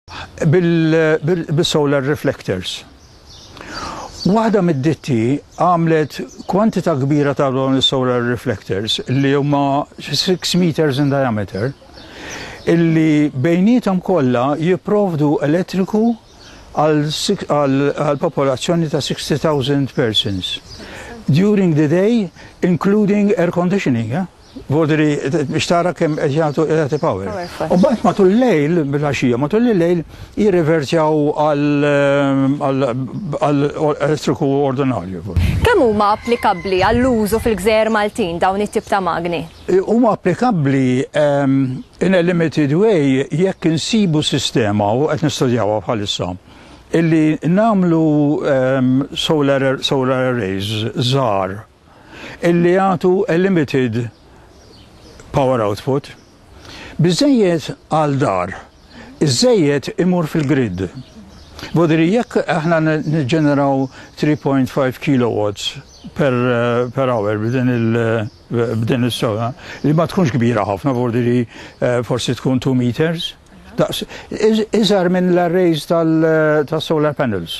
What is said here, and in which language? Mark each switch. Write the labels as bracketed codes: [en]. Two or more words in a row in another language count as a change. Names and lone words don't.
[mt] bil- [en] solar reflectors. [mt] Waħda mid-ditti għamlet kwantità kbira ta' dawn is- [en] solar reflectors [mt] li huma 6 [en] meters in diameter [mt] illi bejnietom kollha jipprovdu elettriku għal popolazzjoni ta' 60,000 [en] persons during the day, including air conditioning. [mt] Vodri, biex tara kemm qed jagħtu power. U mbagħad matul il-lejl, bil-għaxija, matul il-lejl jirrivertjaw għall-elettriku ordinarju. Kemm huma applikabbli għall-użu fil-Gżejjer Maltin dawn it-tip ta' magni? Huma applikabbli [en] in a limited way [mt] jekk insibu sistema u qed nistudjawha bħalissa illi nagħmlu [en] solar arrays [mt] żgħar illi jagħtu [en] a limited power output, [mt] biżejjed għal dar, iżejjed imur fil-grid. Vodri jekk aħna niġġeneraw 3.5 [en] kilowatts per hour [mt] b'din is-sola, li ma tkunx kbira ħafna, vodri forsi tkun 2 meters, iżgħar minn l-arrays tal- [en] solar panels.